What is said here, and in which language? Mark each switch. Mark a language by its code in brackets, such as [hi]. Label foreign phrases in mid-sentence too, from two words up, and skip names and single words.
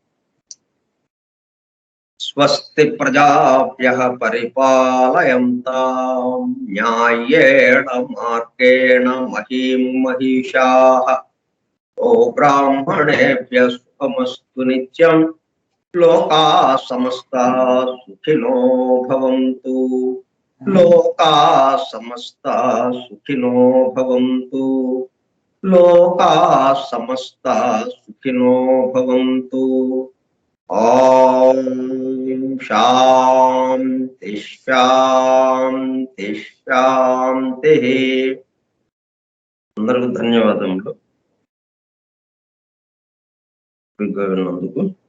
[sa] స్వస్తి ప్రజాభ్యః పరిపాలయంతాం న్యాయేణ మార్గేణ మహీం మహిషాః బ్రాహ్మణేభ్యः సుఖమస్తు నిత్యం లోకాः సమస్తాः సుఖినో భవంతు. లోకాः సమస్తాः సుఖినో భవంతు. లోకాः సమస్తాः సుఖినో భవంతు. ఓం శాంతి శాంతి శాంతి. [te] అందరికి ధన్యవాదములు విన్నందుకు.